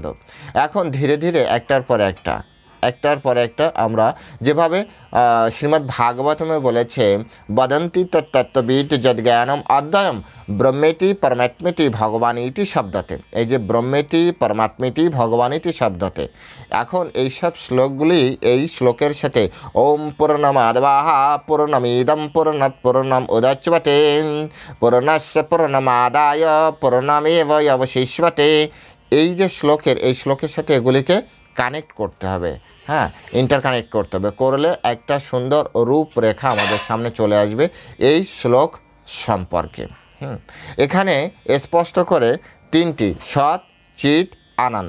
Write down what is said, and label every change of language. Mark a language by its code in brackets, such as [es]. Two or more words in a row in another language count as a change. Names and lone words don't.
[bn] এখন ধীরে ধীরে একটার পর একটা আমরা যেভাবে শ্রীমদ্ ভাগবতমে বলেছে, [sa] বদন্তি তত্ত্ববিদ যদ্জ্ঞানম অদ্বয়ম ব্রহ্মেতি পরমাত্মেতি ভগবানীতি শব্দতে। [bn] এই যে [sa] ব্রহ্মেতি পরমাত্মেতি ভগবানীতি শব্দতে, [bn] এখন এইসব শ্লোকগুলি এই শ্লোকের সাথে [sa] ওম পূর্ণমাদাহ পূর্ণমিদম পূর্ণাৎ পূর্ণম উদচ্যতে পূর্ণস্য পূর্ণমাদায় পূর্ণমেবাবশিষ্যতে, [bn] এই যে শ্লোকের, এই শ্লোকের সাথে এগুলিকে কানেক্ট করতে হবে। হ্যাঁ, ইন্টারকানেক্ট করতে হবে, করলে একটা সুন্দর রূপরেখা আমাদের সামনে চলে আসবে এই শ্লোক সম্পর্কে। এখানে স্পষ্ট করে তিনটি, সৎ, চিৎ, আনন্দ।